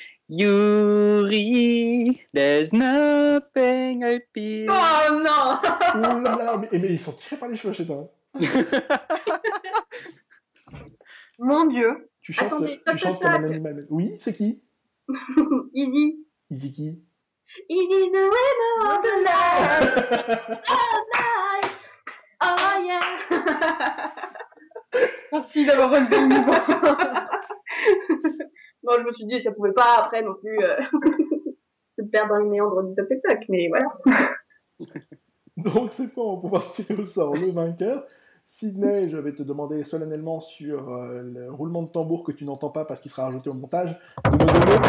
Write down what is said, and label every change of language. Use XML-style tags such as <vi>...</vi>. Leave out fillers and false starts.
<en>Yuri, there's nothing I feel.</en> <fr>Oh non! Oh là là, mais ils sont tirés par les cheveux chez toi. Mon Dieu. Tu chantes comme un animal. Oui, c'est qui?</fr> <en>Easy.</en> <fr>Easy qui?</fr> <en>Easy the winner of the night. All night. Oh yeah.</en> <fr>Merci d'avoir relevé le niveau. Non, je me suis dit, ça pouvait pas après non plus se perdre dans les méandres du top tac, mais voilà. Donc c'est quoi, on va pouvoir tirer au sort le vainqueur. Sydney, je vais te demander solennellement sur le roulement de tambour que tu n'entends pas parce qu'il sera rajouté au montage, de me donner...</fr>